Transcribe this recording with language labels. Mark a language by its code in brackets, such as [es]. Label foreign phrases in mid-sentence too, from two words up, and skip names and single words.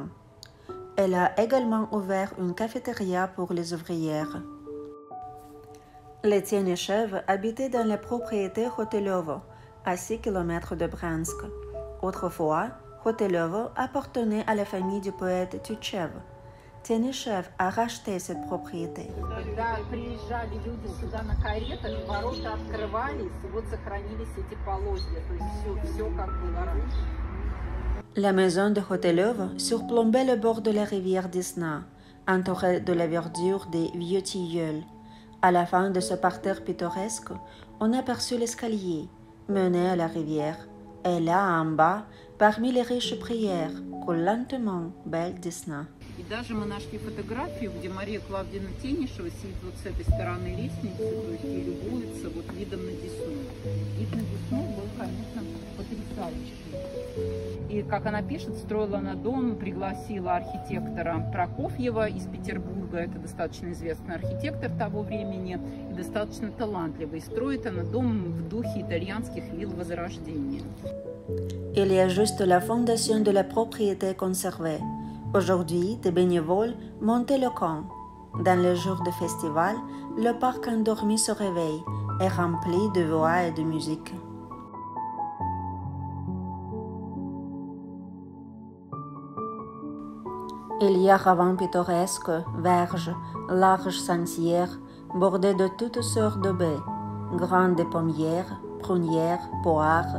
[fr] Elle a également ouvert une cafétéria pour les ouvrières. Les Teneshev habitaient dans la propriété Hotelovo, à 6 km de Bryansk. Autrefois, Hotelovo appartenait à la famille du poète Tuchev. Teneshev a racheté cette propriété. [ru] Когда приезжали люди сюда на каретах, ворота открывались, вот сохранились эти полозья, то есть все как было раньше. [fr] La maison de Hotelov surplombait le bord de la rivière Desna, entourée de la verdure des vieux tilleuls. À la fin de ce parterre pittoresque, on aperçut l'escalier mené à la rivière, et là en bas, parmi les riches prières, coule lentement belle Desna. [ru] И даже мы нашли фотографию, где Мария Клавдиевна Тенишева сидит вот с этой стороны лестницы, то есть и любуется вот видом на Десну. Вид на Десну был, конечно, потрясающий. И, как она пишет, строила она дом, пригласила архитектора Прокофьева из Петербурга, это достаточно известный архитектор того времени, и достаточно талантливый. И строит она дом в духе итальянских вилл Возрождения. [fr] Il y a juste la fondation de la propriété conservée. Aujourd'hui, des bénévoles montent le camp. Dans les jours de festival, le parc endormi se réveille et rempli de voix et de musique. Il y a ravins pittoresques, verges, larges sentières, bordés de toutes sortes de baies, grandes pommières, prunières, poires.